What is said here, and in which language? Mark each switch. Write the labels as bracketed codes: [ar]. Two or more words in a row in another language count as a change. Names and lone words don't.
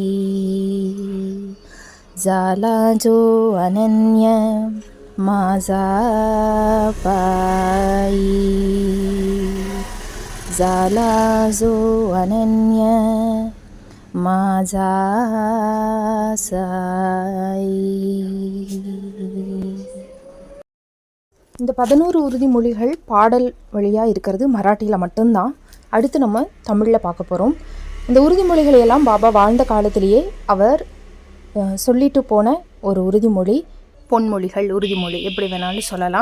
[mr] झाला जो अनन्य माझा पायी, झाला जो अनन्य माझा साई. [ta] இந்த 11 உறுதிமொழிகள் பாடல் வழியாக இருக்கிறது மராட்டியில் மட்டும்தான். அடுத்து நம்ம தமிழில் பார்க்க போகிறோம். இந்த உறுதிமொழிகளை எல்லாம் பாபா வாழ்ந்த காலத்திலேயே அவர் சொல்லிட்டு போன ஒரு உறுதிமொழி, பொன்மொழிகள், உறுதிமொழி எப்படி வேணாலும் சொல்லலாம்.